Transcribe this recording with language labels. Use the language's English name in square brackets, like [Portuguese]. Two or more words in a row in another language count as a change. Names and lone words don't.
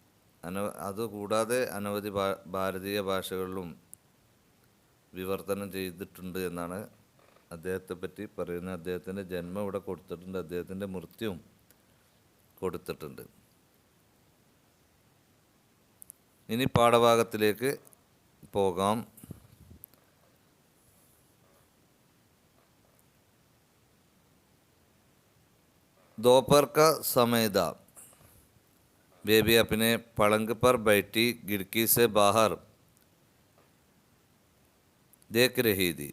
[Malayalam] അതുകൂടാതെ അനവധി ഭാരതീയ ഭാഷകളിലും വിവർത്തനം ചെയ്തിട്ടുണ്ട് എന്നാണ് അദ്ദേഹത്തെ പറ്റി പറയുന്നത്. അദ്ദേഹത്തിൻ്റെ ജന്മം ഇവിടെ കൊടുത്തിട്ടുണ്ട്, അദ്ദേഹത്തിൻ്റെ മൃത്യുവും കൊടുത്തിട്ടുണ്ട്. ഇനി പാഠഭാഗത്തിലേക്ക് പോകാം. [Hindi] दोपहर का समय था। बेबी अपने पलंग पर बैठी खिड़की से बाहर देख रही थी।